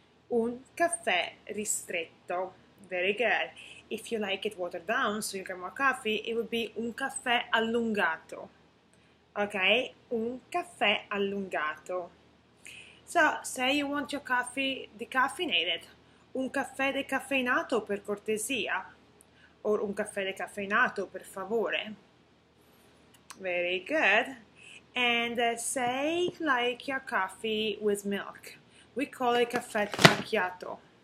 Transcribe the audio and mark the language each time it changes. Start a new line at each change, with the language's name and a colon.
Italian: Un caffè ristretto.
English: Very good. If you like it watered down, so you get more coffee, it would be
Italian: un caffè allungato.
English: Okay?
Italian: Un caffè allungato.
English: So, say you want your coffee decaffeinated.
Italian: Un caffè decaffeinato per cortesia, or un caffè decaffeinato per favore.
English: Very good. And say like your coffee with milk. We call it caffè macchiato.